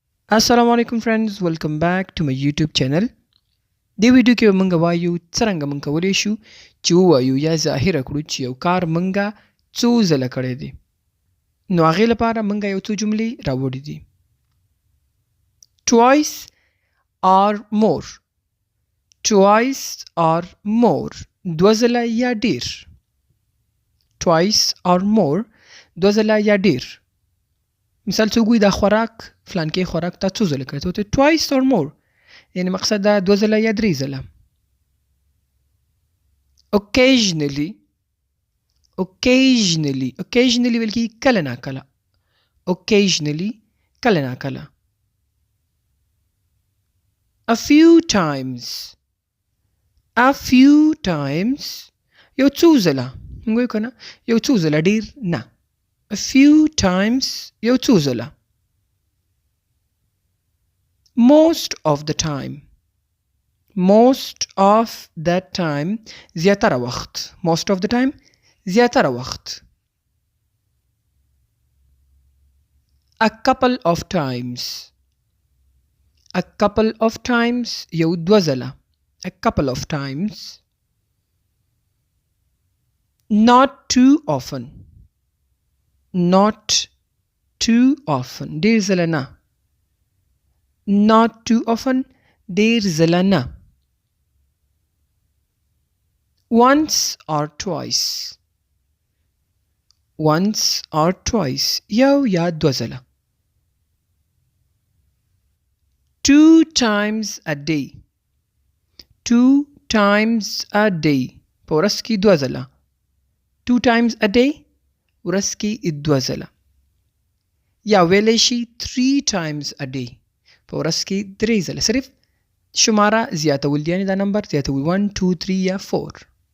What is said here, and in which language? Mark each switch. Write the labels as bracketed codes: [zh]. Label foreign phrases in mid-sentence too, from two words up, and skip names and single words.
[ar] Assalamu alaikum [en] friends, welcome back to my YouTube channel. [ps] دې ویډیو کې موږ وایو څرنګه موږ کولی شو چې ووایو یا ظاهره کړو چې یو کار موږ څو ځله کړی دی. نو هغې لپاره موږ یو څو جملې راوړي دي. [en] Twice or more. Twice or more. [ps] دوه ځله یا ډیر. [en] Twice or more. [ps] دوه ځله یا ډیر. مثال څوک وایي دا خوراک فلانکې خوراک تا څو ځله کړی ته وایي [en] twice or more [ps] یعنې مقصد دا دوه ځله یا درې ځله. occasionally ویل کېږي کله ناکله. occasionally کله ناکله. [en] a few times [ps] یو څو ځله موږ وایو که نه یو څو ځله ډېر نه. [en] a few times [ps] یو څو ځله. [en] most of the time [ps] زیاتره وخت. [en] most of the time [ps] زیاتره وخت. [en] a couple of times [ps] یو دوه ځله. [en] a couple of times. not too often [ps] ډېر ځله نه. [en] not too often [ps] ډېر ځله نه. [en] once or twice [ps] یو یا دوه ځله. [en] two times a day [ps] په ورځ کې دوه ځله. [en] two times a day [ps] ورځ کې دوه ځله. یا ویلی شي [en] three times a day [ps] په ورځ کې درې ځله. صرف شماره زیاتول دي، یعنې دا نمبر زیاتول 1 2 3 یا 4.